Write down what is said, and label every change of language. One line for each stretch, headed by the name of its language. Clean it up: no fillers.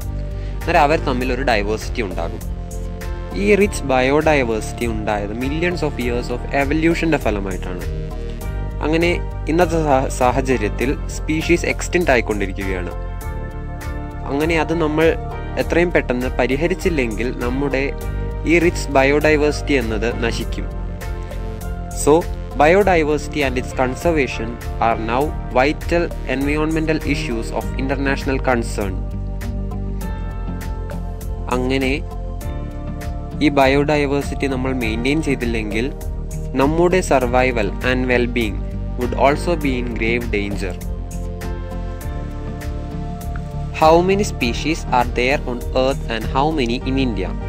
Malayalam: അന്നേരം അവർ തമ്മിൽ ഒരു ഡൈവേഴ്സിറ്റി ഉണ്ടാകും. ഈ റിച്ച് ബയോഡൈവേഴ്സിറ്റി ഉണ്ടായത് മില്യൺസ് ഓഫ് ഇയേഴ്സ് ഓഫ് എവല്യൂഷൻ്റെ ഫലമായിട്ടാണ്. അങ്ങനെ ഇന്നത്തെ സാഹചര്യത്തിൽ സ്പീഷീസ് എക്സ്റ്റിൻറ്റ് ആയിക്കൊണ്ടിരിക്കുകയാണ്. അങ്ങനെ അത് നമ്മൾ എത്രയും പെട്ടെന്ന് പരിഹരിച്ചില്ലെങ്കിൽ നമ്മുടെ ഈ റിച്ച് ബയോഡൈവേഴ്സിറ്റി എന്നത് നശിക്കും.
English: So biodiversity and its conservation are now vital environmental issues of international concern.
Malayalam: അങ്ങനെ ഈ ബയോഡൈവേഴ്സിറ്റി നമ്മൾ മെയിൻറ്റെയിൻ ചെയ്തില്ലെങ്കിൽ നമ്മുടെ
English: Survival and wellbeing would also be in grave danger. How many species are there on earth and how many in India?